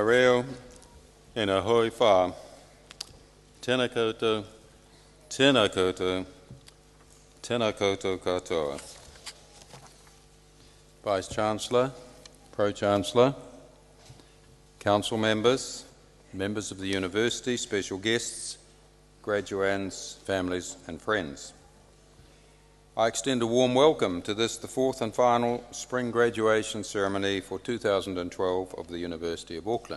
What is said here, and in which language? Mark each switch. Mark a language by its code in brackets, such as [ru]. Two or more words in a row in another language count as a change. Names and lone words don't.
[mi] reo, ena hoi wha, tēnā koutou, tēnā koutou, tēnā koutou katoa. [en] Vice-Chancellor, Pro-Chancellor, Council members, members of the University, special guests, graduands, families and friends. I extend a warm welcome to this, the fourth and final spring graduation ceremony for 2012 of the University of Auckland.